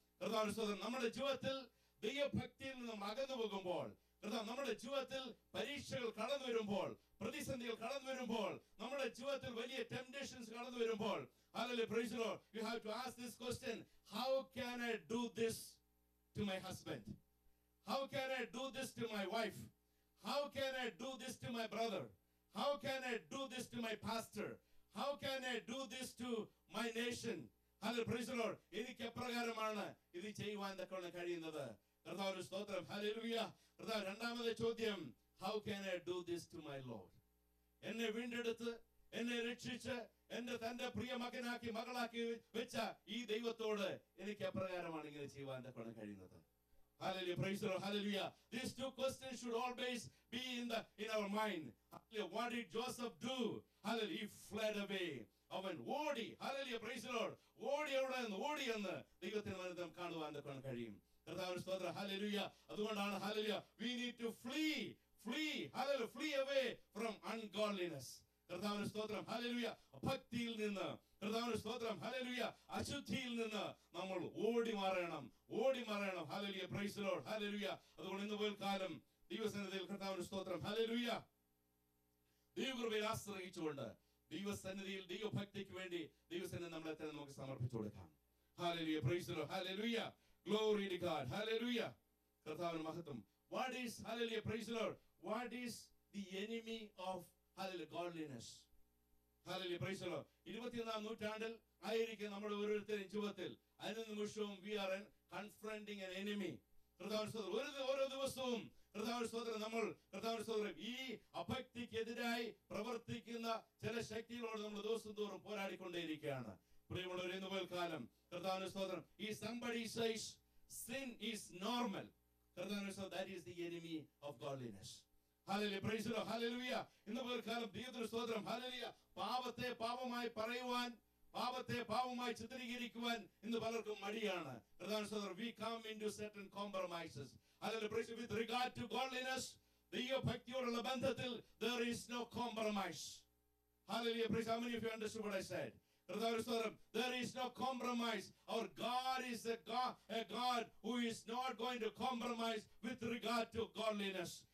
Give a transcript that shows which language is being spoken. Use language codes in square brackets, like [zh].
[ml] കർത്താവിന്റെ സ്തോത്രം, നമ്മുടെ ജീവിതത്തിൽ ദൈവഭക്തിയിൽ നിന്ന് അകന്നു പോകുമ്പോൾ, നമ്മുടെ ജീവിതത്തിൽ പരീക്ഷകൾ കടന്നു വരുമ്പോൾ, പ്രതിസന്ധികൾ കടന്നു വരുമ്പോൾ, നമ്മുടെ ജീവിതത്തിൽ വലിയ ടെംപ്റ്റേഷൻസ് കടന്നു വരുമ്പോൾ, [en] hallelujah, praise the Lord, you have to ask this question: how can I do this to my husband? How can I do this to my wife? How can I do this to my brother? How can I do this to my pastor? How can I do this to my nation? Hallelujah, praise the Lord. [ml] എനിക്ക് എപ്രകാരമാണ് ഇത് ചെയ്യുവാൻ തക്കവണ്ണം കഴിയുന്നത്? കർത്താവിന്റെ സ്തോത്രം hallelujah. കർത്താവ് രണ്ടാമത്തെ ചോദ്യം, [en] how can I do this to my Lord? [ml] എന്നെ വീണ്ടെടുത്ത് എന്നെ രക്ഷിച്ച് തന്റെ പ്രിയ മകനാക്കി മകളാക്കി വെച്ച ഈ ദൈവത്തോട് എനിക്ക് എപ്രകാരമാണ് ഇങ്ങനെ ചെയ്യുവാൻ തക്കവണ്ണം കഴിയുന്നത്? [en] Hallelujah, praise the Lord, hallelujah. These two questions should always be in our mind. Hallelujah. What did Joseph do? Hallelujah, he fled away. [ml] അവൻ ഓടി. [en] Hallelujah, praise the Lord. [ml] ഓടിയെന്ന് ദൈവത്തിന് നമുക്ക് കാണുവാൻ തക്കവണ്ണം കഴിയും. കർത്താവിന്റെ സ്തോത്രം ഹല്ലേലൂയ. [en] അതുകൊണ്ടാണ് hallelujah, we need to flee, hallelujah, flee away from ungodliness. [ml] കർത്താവിന്റെ സ്തോത്രം ഹല്ലേലൂയ. ഭക്തിയിൽ നിന്ന്, കർത്താവിന്റെ സ്തോത്രം ഹല്ലേലൂയ, അശുദ്ധിയിൽ നിന്ന് നമ്മൾ ഓടി മാറണം. Hallelujah, praise the Lord, hallelujah. അതുകൊണ്ട് ഇന്ന് പകൽക്കാലം ദൈവസന്നിധിയിൽ കർത്താവിന്റെ സ്തോത്രം ഹല്ലേലൂയ ദൈവകൃപയിൽ ആശ്രയിച്ചുകൊണ്ട് ദൈവസന്നിധിയിൽ ദൈവഭക്തിക്ക് വേണ്ടി ദൈവസന്നിധി നമ്മളെ തന്നെ നമുക്ക് സമർപ്പിച്ചു കൊടുക്കാം. [en] Hallelujah, praise the Lord, hallelujah, glory to God, hallelujah. [ml] കർത്താവിന്റെ മഹത്വം. [en] What is, hallelujah, praise the Lord, what is the enemy of, hallelujah, godliness? Hallelujah, praise the Lord. [ml] 21ാം നൂറ്റാണ്ടിൽ ആയിരിക്കും നമ്മുടെ ഓരോരുത്തരുടെയും ജീവിതത്തിൽ അതിന് നിമിഷവും [en] we are confronting an enemy. [ml] കർത്താവിന്റെ സ്തോത്രം, ഓരോ ദിവസവും കർത്താവിന്റെ സ്തോത്രം നമ്മൾ കർത്താവിന്റെ സ്തോത്രം ഈ അഭക്തിക്കെതിരായി പ്രവർത്തിക്കുന്ന ചില ശക്തികളോട് നമ്മൾ ദിവസം തോറും പോരാടിക്കൊണ്ടേയിരിക്കുകയാണ്. പ്രിയമുള്ളവരെ, ഇന്ന് പകൽക്കാലം കർത്താവിന്റെ സ്തോത്രം, [en] if somebody says sin is normal, [ml] കർത്താവിന്റെ സ്തോത്രം, [en] that is the enemy of godliness. Hallelujah, praise the Lord, hallelujah. [ml] ഇന്ന് പകൽക്കാലം ദൈവത്തിന്റെ സ്തോത്രം ഹല്ലേലൂയ, പാപത്തെ പാപമായി പറയുവാൻ, പാപത്തെ പാപമായി ചിത്രീകരിക്കുവാൻ ഇന്ന് പലർക്കും മടിയാണ്. കർത്താവിന്റെ സ്തോത്രം, [en] we come into certain compromises. Hallelujah, praise the Lord. With regard to godliness, [ml] ദൈവഭക്തിയോടുള്ള ബന്ധത്തിൽ [en] there is no compromise. Hallelujah, praise. How many of you understood what I said? There is no compromise. Our God is a God who is not going to compromise with regard to godliness.